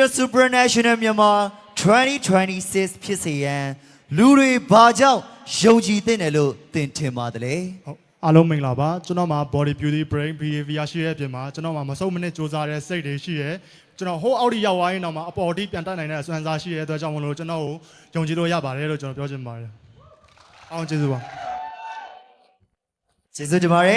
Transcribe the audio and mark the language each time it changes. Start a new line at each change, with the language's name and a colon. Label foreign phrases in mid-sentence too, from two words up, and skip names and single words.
Burmese: Supranational မြန်မာ2026ဖြစ်စေရန်လူတွေဘာကြောင့်ယုံကြည်သင့်တယ်လို့သင်ထင်ပါတယ်လေ ဟုတ်အားလုံးမင်္ဂလာပါကျွန်တော်မှာ
English: body beauty brain behavior
Burmese: ရှိတဲ့အပြင်မှာကျွန်တော်မှာမဆုံးမနစ်စူးစမ်းတဲ့စိတ်တွေရှိရဲကျွန်တော်ဟိုးအောက်ထိရောက်သွားရင်တော့မှအပေါ်ထိပြန်တက်နိုင်တဲ့အစွမ်းစားရှိတဲ့အတွက်ကြောင့်မလို့ကျွန်တော်ကိုယုံကြည်လို့ရပါတယ်လို့ကျွန်တော်ပြောချင်ပါတယ်အောင်ကျေးဇူးပါ ကျေးဇူးတင်ပါတယ်